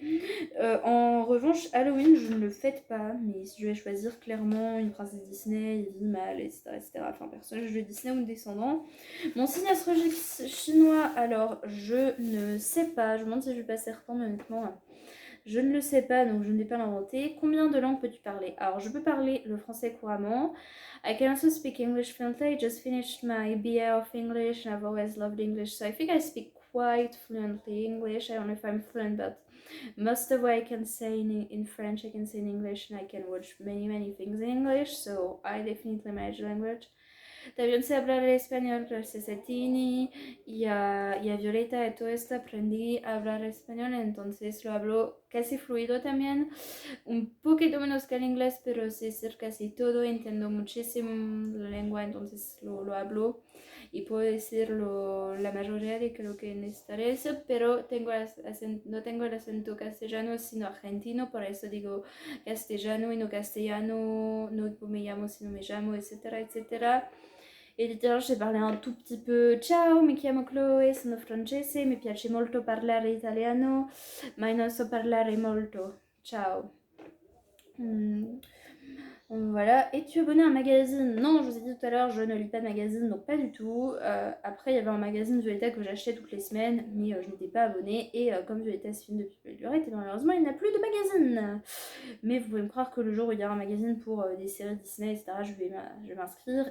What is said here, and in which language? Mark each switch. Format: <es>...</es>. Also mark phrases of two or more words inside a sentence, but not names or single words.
<fr>En revanche, Halloween, je ne le fête pas, mais si je vais choisir clairement une princesse Disney, Evie, Mal, etc., etc., enfin, personnage de Disney ou descendant. Mon signe astrologique chinois, alors, je ne sais pas, je me demande si je vais pas certain, mais honnêtement, je ne le sais pas, donc je ne vais pas l'inventer. Combien de langues peux-tu parler? Alors, je peux parler le français couramment.</fr> <en>I can also speak English fluently. I just finished my BA of English and I've always loved English, so I think I speak quite fluently English. I don't know if I'm fluent, but most of what I can say in French, I can say in English, and I can watch many things in English, so I definitely manage language.</en> <es>También sé hablar el español gracias a Tini y a Violeta y todo esto aprendí a hablar español, entonces lo hablo casi fluido también, un poquito menos que el inglés, pero sé decir casi todo, entiendo muchísimo la lengua, entonces lo hablo y puedo decir la mayoría de lo que necesitaré eso, pero no tengo el acento castellano sino argentino, por eso digo castellano y no castellano, no me llamo sino me llamo, etcétera, etcétera.</es> <fr>E l'italien, j'ai parlé un tout petit peu.</fr> <it>Ciao, mi chiamo Chloe, sono francese, mi piace molto parlare italiano, ma non so parlare molto. Ciao.</it> <fr>Voilà. Es-tu abonné à un magazine? Non, je vous ai dit tout à l'heure, je ne lis pas de magazine, donc pas du tout. Après, il y avait un magazine Violetta que j'achetais toutes les semaines, mais je n'étais pas abonnée. Et comme Violetta se filme depuis belle lurette, et malheureusement, il n'y a plus de magazine. Mais vous pouvez me croire que le jour où il y aura un magazine pour des séries Disney, etc., je vais m'inscrire.</fr>